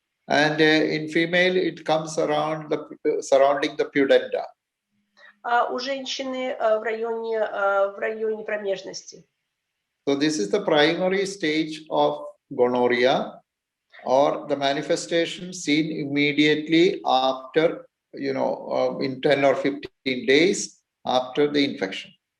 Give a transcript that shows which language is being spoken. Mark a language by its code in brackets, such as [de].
[en] And in female, it comes around surrounding the pudenda. [ru] А у женщины в районе промежности. [en] So this is the primary stage of gonorrhea, or the manifestation seen immediately after, in 10 or 15 days after the infection.